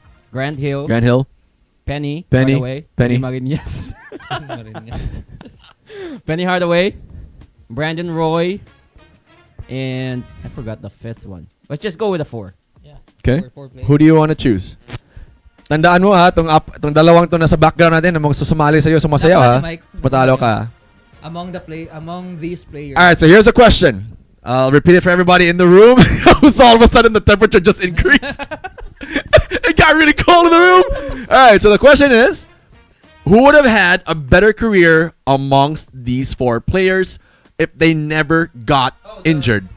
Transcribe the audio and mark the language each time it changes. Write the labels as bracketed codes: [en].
[en] Grant Hill. Grant Hill. Penny. Penny. Hardaway. Penny. Marinas. Penny Hardaway. Brandon Roy. And I forgot the 5th one. Let's just go with the 4. Yeah. Okay. Four players. Who do you want to choose? [tl] Tandaan mo ha, tong dalawang to nasa background natin, ang mga susumali sa'yo, sumasayaw ha. [en] Mike. [tl] Patalo ka. [en] Among these players. Alright, so here's a question. I'll repeat it for everybody in the room. So all of a sudden the temperature just increased. It got really cold in the room. Alright, so the question is, who would have had a better career amongst these 4 players if they never got injured?